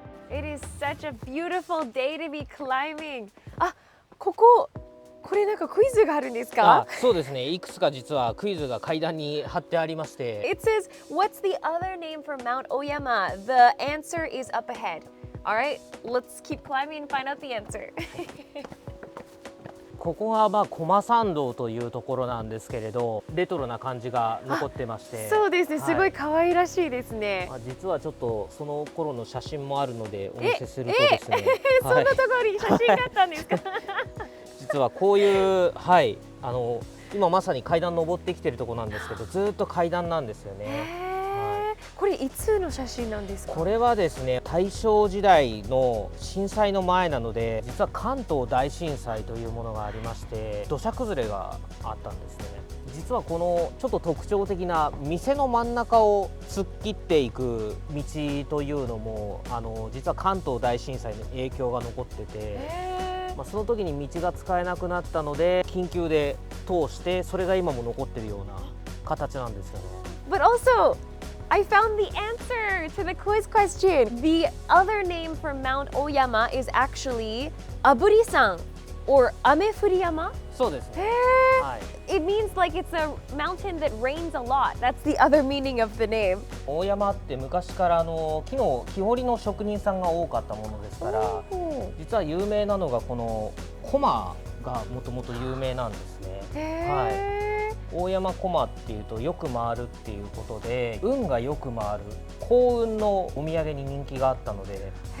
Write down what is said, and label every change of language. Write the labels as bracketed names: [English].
[English] It is such a beautiful day to be climbing. [Japanese] あ、これなんかクイズがあるんですか？そうですね、いくつか実はクイズが階段に貼ってありまして。 [English] It says, what's the other name for Mount Oyama? The answer is up ahead. All right, let's keep climbing and find out the answer. [Japanese] ここが駒参道というところなんですけれど、レトロな感じが残ってまして、そうですね、すごい可愛らしいですね。実はちょっその頃の写真もあるのでお見せするとですね、そんなところに写真があったんですか？実はこういう今まさに階段登ってきてるところなんですけど、ずっと階段なんですよね。これいつの写真なんですか？これはですね、大正時代の震災の前なので、実は関東大震災というものがありまして、土砂崩れがあったんですね。実はこのちょっと特徴的な店の真ん中を突っ切っていく道というのも実は関東大震災の影響が残ってて、その時に道が使えなくなったので緊急で通して、それが今も残ってるような形なんですよね。 [English] But also, I found the answer to the quiz question. The other name for Mount Oyama is actually Aburi-san or Amefuriyama. [Japanese] そうですね。はい。 [English] It means like it's a mountain that rains a lot. That's the other meaning of the name. [Japanese] 大山って昔から木彫りの職人さんが多かったものですから、実は有名なのがこのコマがもともと有名なんですね。はい。大山コマっていうとよく回るっていうことで、運がよく回る幸運のお土産に人気があったので、